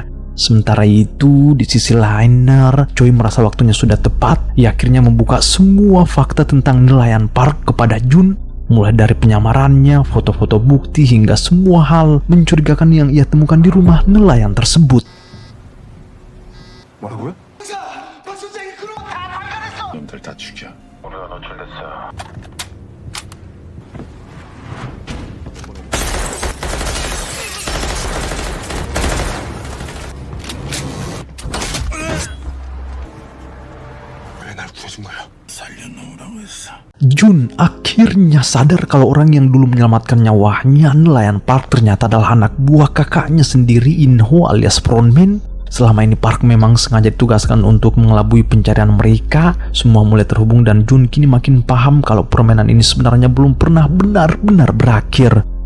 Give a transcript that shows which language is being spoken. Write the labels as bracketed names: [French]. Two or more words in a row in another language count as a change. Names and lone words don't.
[Indonesian] Sementara itu, di sisi lain, Choi merasa waktunya sudah tepat. Ia akhirnya membuka semua fakta tentang nelayan Park kepada Jun, mulai dari penyamarannya, foto-foto bukti, hingga semua hal mencurigakan yang ia temukan di rumah nelayan tersebut. [Korean] 뭐라고요? 놈들 다 죽여. 우리가 노출됐어. 왜 날 구해준 거야? 살려놓으라고 했어. [Indonesian] Jun akhirnya sadar kalau orang yang dulu menyelamatkan nyawanya nelayan Park ternyata adalah anak buah kakaknya sendiri, Inho alias Frontman. Selama ini Park memang sengaja ditugaskan untuk mengelabui pencarian mereka. Semua mulai terhubung dan Jun kini makin paham kalau permainan ini sebenarnya belum pernah benar-benar berakhir.